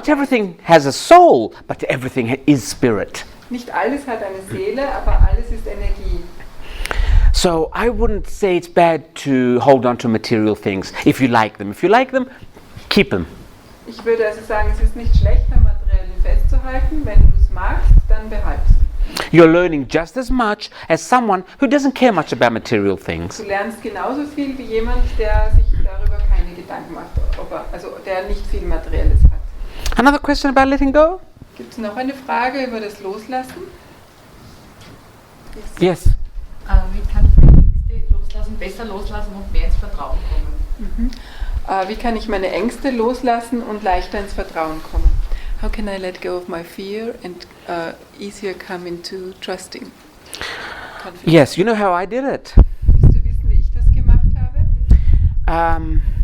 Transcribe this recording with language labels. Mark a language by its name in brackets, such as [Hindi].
[English] not everything has a soul, but everything is spirit. [German] Nicht alles hat eine Seele, aber alles ist Energie. [English] So I wouldn't say it's bad to hold on to material things if you like them. If you like them, keep them. [German] Ich würde also sagen, es ist nicht schlecht, am Materiellen festzuhalten. Wenn du es magst, dann behalt es. [English] You're learning just as much as someone who doesn't care much about material things. [German] Du lernst genauso viel wie jemand, der sich darüber keine Gedanken macht, also der nicht viel Materielles hat. [English] Another question about letting go? [German] Gibt es noch eine Frage über das Loslassen? [English] Yes. [German] Wie kann ich meine Ängste loslassen, besser loslassen und mehr ins Vertrauen kommen? Wie kann ich meine Ängste loslassen und leichter ins Vertrauen kommen? [English] How can I let go of my fear and easier come into trusting? Confidence. Yes, you know how I did it. [German] Willst du wissen, wie ich das gemacht habe?